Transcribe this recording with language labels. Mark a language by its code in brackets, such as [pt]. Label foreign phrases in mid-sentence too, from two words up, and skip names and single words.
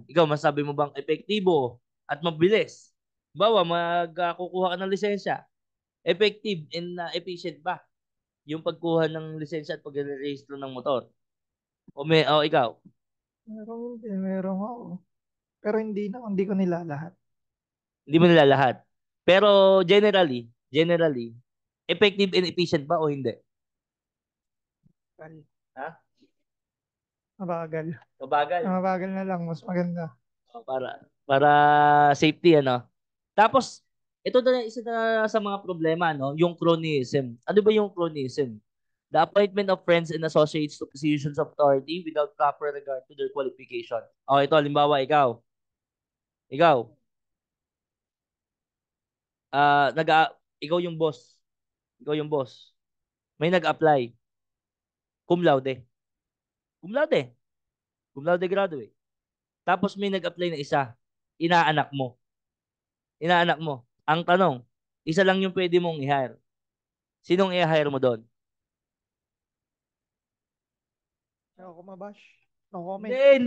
[tl] Ikaw, masabi mo bang epektibo at mabilis? Bawa, magkukuha ka ng lisensya. [en] Effective and efficient [tl] ba yung pagkuha ng lisensya at pag-rehistro ng motor? O ikaw? Meron hindi, meron ako. Pero hindi ko nila lahat. Hindi mo nila lahat. Pero [en] generally, effective and efficient [tl] ba o hindi? Mabagal. Ha? Mabagal. Mabagal. Mabagal na lang, mas maganda. Para safety ano. Tapos ito na isa na sa mga problema no, yung cronyism. Ano ba yung cronyism? [en] The appointment of friends and associates to positions of authority without proper regard to their qualification. [tl] Oh, ito halimbawa ikaw, ah nag ikaw yung boss. Ikaw yung boss. May nag-apply, [la] cum laude. Cum laude. Cum laude graduate. [tl] Tapos may nag-apply na isa. Inaanak mo. Inaanak mo. Ang tanong, isa lang yung pwede mong i-hire. Sinong i-hire mo doon? Ayoko mabash. No Hindi, comment. hindi.